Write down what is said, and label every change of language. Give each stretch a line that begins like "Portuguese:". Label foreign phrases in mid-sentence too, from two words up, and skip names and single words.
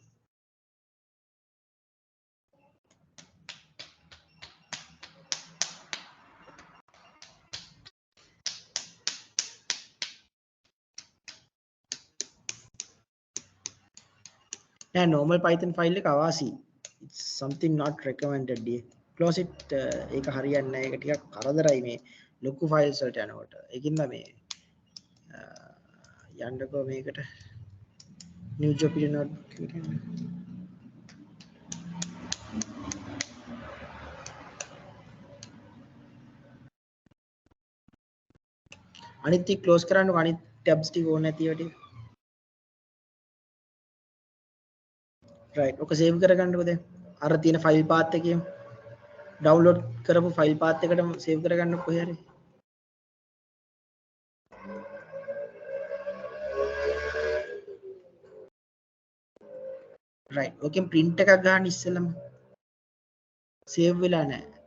Sinhala: නෑ normal python ෆයිල් එක අවාසි
English: it's something not recommended dear close it
Sinhala: ඒක හරියන්නේ නැහැ ඒක ටිකක් කරදරයි මේ ලොකු ෆයිල්ස් වලට යනකොට ඒකින්ද මේ යන්නකෝ මේකට
English: new Jupyter notebook
Sinhala: එක යන්න. අනිත් ටික ක්ලෝස් කරන්නකෝ අනිත් ටැබ්ස් ටික ඕනේ නැති ඒවා ටික right ඔක සේව් කරගන්නකෝ දැන් අර තියෙන
English: file path
Sinhala: එකේම ඩවුන්ලෝඩ් කරපු
English: file path
Sinhala: එකටම සේව් කරගන්නකෝ කොහේ හරි right ඕකෙන් print එකක් ගන්න ඉස්සෙල්ලම සේව් වෙලා නැහැ